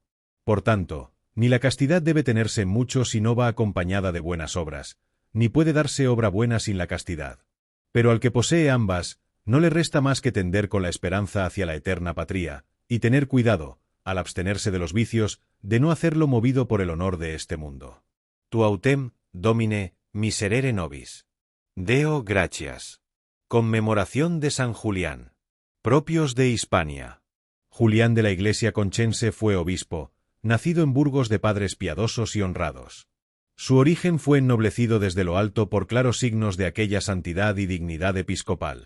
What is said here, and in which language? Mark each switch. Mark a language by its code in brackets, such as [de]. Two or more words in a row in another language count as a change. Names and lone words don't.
[es] Por tanto, ni la castidad debe tenerse mucho si no va acompañada de buenas obras, ni puede darse obra buena sin la castidad. Pero al que posee ambas, no le resta más que tender con la esperanza hacia la eterna patria, y tener cuidado, al abstenerse de los vicios, de no hacerlo movido por el honor de este mundo. [la] Tu autem, Domine, miserere nobis. Deo gratias. [es] Conmemoración de San Julián. Propios de Hispania. Julián de la Iglesia conchense fue obispo, nacido en Burgos de padres piadosos y honrados. Su origen fue ennoblecido desde lo alto por claros signos de aquella santidad y dignidad episcopal.